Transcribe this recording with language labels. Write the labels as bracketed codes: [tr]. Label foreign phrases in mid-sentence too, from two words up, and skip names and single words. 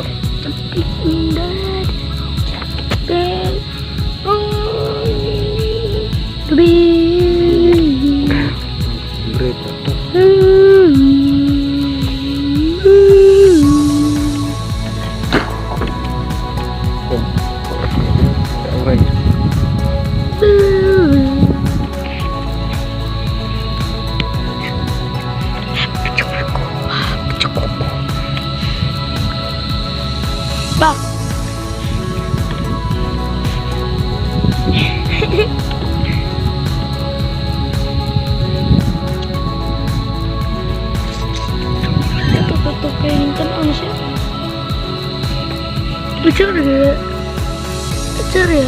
[en] Jumping in the bed. Oh, the bed. Great to. Okay. Bak. [tl] Tututukin kan ano siya? [en] Picture ya. Picture ya.